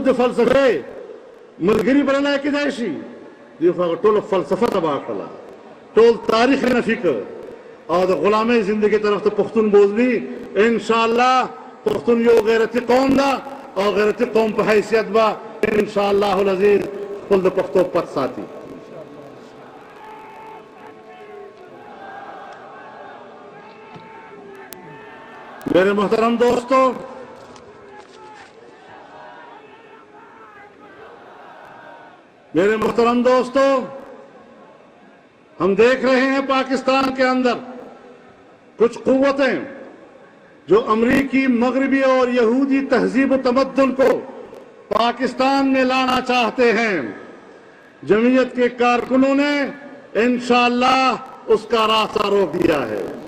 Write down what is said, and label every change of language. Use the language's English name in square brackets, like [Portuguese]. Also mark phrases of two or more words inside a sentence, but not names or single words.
[Pashto] د فلسفې ملګري بللی کېدای شي دوی خو هغه ټوله فلسفه تباه کړله ټول تاریخ یې نفي کړ او د غلامۍ زندګۍ طرف ته پښتون بوزلي انشاءالله پښتون یو غیرتي قوم ده او غیرتي قوم په حیثیت به [Arabic] انشاءالله العزیز [Pashto] خپل د پښتو پت ساتي [Urdu] میرے محترم دوستو ہم دیکھ رہے ہیں پاکستان کے اندر کچھ قوتیں جو امریکی مغربی اور یہودی تہذیب و تمدن کو پاکستان میں لانا چاہتے ہیں جمعیت کے کارکنوں نے انشاءاللہ اس کا راستہ روک دیا ہے